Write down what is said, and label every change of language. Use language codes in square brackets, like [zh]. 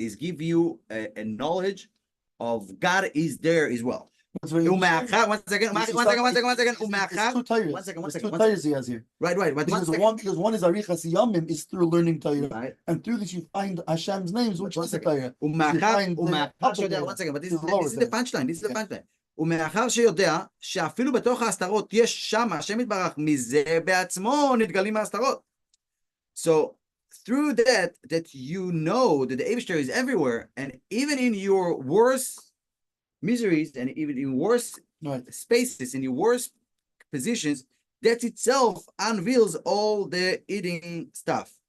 [en] It's give you a knowledge of God is there as well. One second. There's two tires he has here. Right. But because one is Arichas Yomim is through learning Torah, and through this you find Hashem's names, which is the Torah. One second, but this is the punchline. This is the punchline. [he] ומאחר שיודע שאפילו בתוך ההסתרות יש שם השם יתברך, מזה בעצמו נתגלים ההסתרות. [en] So through that you know that the Eibishter is everywhere, and even in your worst miseries and even in worse spaces, in your worst positions, that itself unveils all the eating stuff.